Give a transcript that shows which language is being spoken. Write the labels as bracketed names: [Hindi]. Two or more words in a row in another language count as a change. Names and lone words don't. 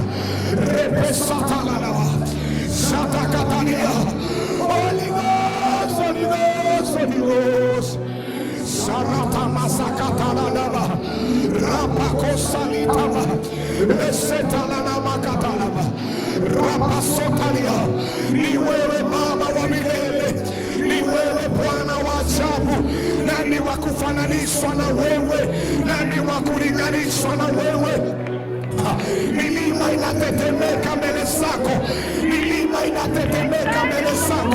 [English] Repesatalama. Shatakatania. Holy Ghost, Holy Ghost, Holy Ghost. Sarata masakatalama. Rapakosalitama. Esetalama katalama. Rapasotalia. [Swahili] Ni wewe Baba wa milele, ni wewe Bwana wa ajabu. Nani wa kufananishwa na wewe? Nani wa kulinganishwa na wewe? Milima inatetemeka mbele zako, milima inatetemeka mbele zako.